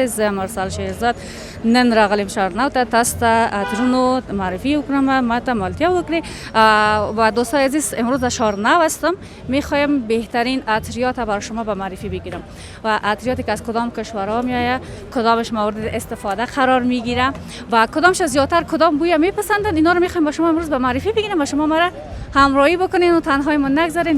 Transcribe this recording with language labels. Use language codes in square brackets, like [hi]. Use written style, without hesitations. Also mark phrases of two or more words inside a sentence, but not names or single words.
[ps] زه مرسل شهرزاد نن راغلیم شارناو ته تاسو ته عطرونو معرفی وکړم، ما ته مالتیا وکړي. [fa] و دوستای عزیز، امروز در شارناو هستم. میخوایم بهترین عطریات برای شما به معرفی بگیرم و عطریاتی که از کدام کشورها میآید، کدامش مورد استفاده قرار میگیره و کدامش زیاتر کدام بوی میپسندن، اینا رو میخوایم با شما امروز به معرفی بگیرم و شما ما را همراهی بکنین و تنهایی ما نگذارین.